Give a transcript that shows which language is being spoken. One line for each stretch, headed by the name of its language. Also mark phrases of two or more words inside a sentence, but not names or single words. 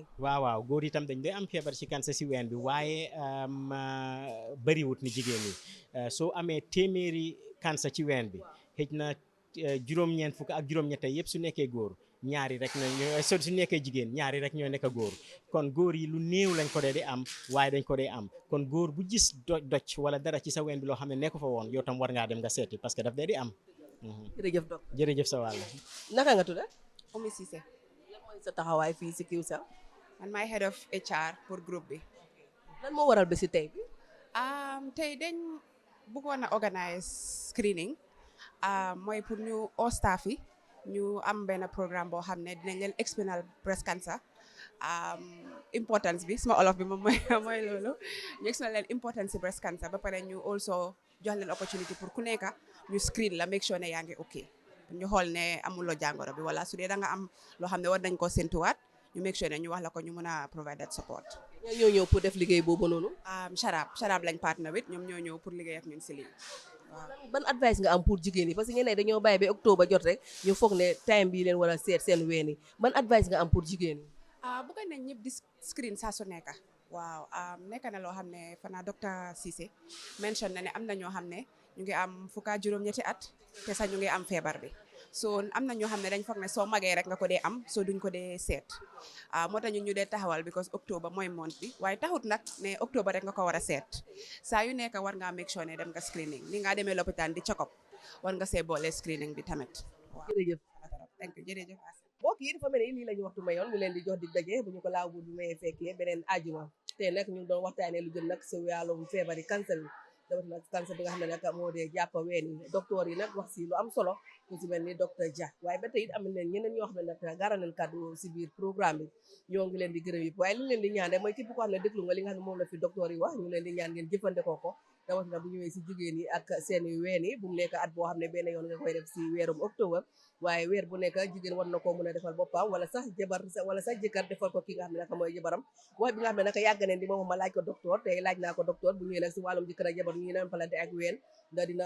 Wolof: waaw góor yi tam dañ dee am feebar ci cancer si ween bi waaye bëriwut ni jigéen ñi soo amee téeméeri cancer ci ween bi xëj na juróom-ñeent fukk ak juróom-ñett yëpp su nekkee góor ñaari rek su nekkee jigéen ñaari rek ñoo nekk góor kon góor yi lu néew lañ ko dee di am waaye dañ ko dee am kon góor bu gis doj wala dara ci sa ween bi loo xam ne nekk fa woon yow tam war ngaa dem nga seeti
French: parce que
Wolof: daf dee di am. jërëjëf doc jërëjëf sa wàll. naka nga tudd. Oumi Cissé. lan mooy sa taxawaay fii si Qcell. man maay
English: head of HR
Wolof: pour groupe bi. lan moo waral bési tey bi. tey dañ bëggoon a organise screening mooy pour ñu
English: all staff
Wolof: yi ñu am benn programme boo xam ne dinañ leen explainal
English: breast cancer importance
Wolof: bi suma olof bi moom mooy loolu ñu explain leen importance si
English: breast cancer
Wolof: ba pare ñu also jox leen opportunity pour ku nekk ñu screen la
English: make sure
Wolof: ne yaa ngi ok ñu xool ne amuloo jàngoro bi wala su dee da nga am loo xam ne war nañ koo séntuwaat ñu
English: make sure
Wolof: ne ñu wax la ko ñu mën a
English: provide that support.
Wolof: ñoo ñëw pour def liggéey boobu noonu. Sharab lañ
English: partner with
Wolof: ñoom ñoo ñëw pour liggéey ak ñun si lii. waaw ban advice nga am pour jigéen yi
French: parce que
Wolof: ñeneen dañoo bàyyi ba octobre jot rek ñu foog ne time bii leen war a seet seen ween yi ban advice nga am pour jigéen yi. bëgg nañ ñëpp di screen saa su nekk. waaw nekk na loo xam ne fanaa docteur Cissé mention na ne am na ñoo xam ne ñu ngi am fukka juróom-ñetti at te sax ñu ngi am feebar bi so am na ñoo xam ne dañ foog ne soo magee rek nga ko dee am soo duñ ko dee seet moo tax ñu dee taxawal because octobre mooy month bi waaye taxut nag ne octobre rek nga ko war a seet saa yu nekk war ngaa
English: make sure
Wolof: ne dem nga screening ni nga demee lopitaan di
English: check up
Wolof: war nga see boole screening bi tamit. waaw jërëjëf.
English: thank you
Wolof: jërëjëf. mbokk yi dafa mel ni lii la ñu waxtu mayoon ñu leen di jox dig daje bu ñu ko laaw bu ñu mayee fekkee beneen ajuma te nag ñu doon waxtaanee lu jëm nag si wàllum feebari cancer bi dafa nag cancer bi nga xam ne nag moo dee jàpp ween yi docteur yi nag wax si lu am solo ku si mel ni docteur Dia waaye ba tey it am nañ ñeneen ñoo xam ne nag gaara nañ kàddu si biir programme bi ñoo ngi leen di gërëm yëpp waaye li leen di ñaan rek mooy képp ko xam ne déglu nga li nga xam ne moom la fi docteur yi wax ñu leen di ñaan ngeen jëfandikoo ko rawatina bu ñëwee si jigéen yi ak seen ween yi bu mu nekk at boo xam ne benn yoon nga koy def si weerum octobre waaye weer bu nekk jigéen war na koo mën a defal boppam wala sax jabar wala sax jëkkër defal ko ki nga xam ne naka mooy jabaram wax bi nga xam ne naka yàgg neen di moom ma laaj ko docteur te laaj naa ko docteur bu ñëwee nag si wàllum jëkkër ak jabar ñu naan palante ak ween da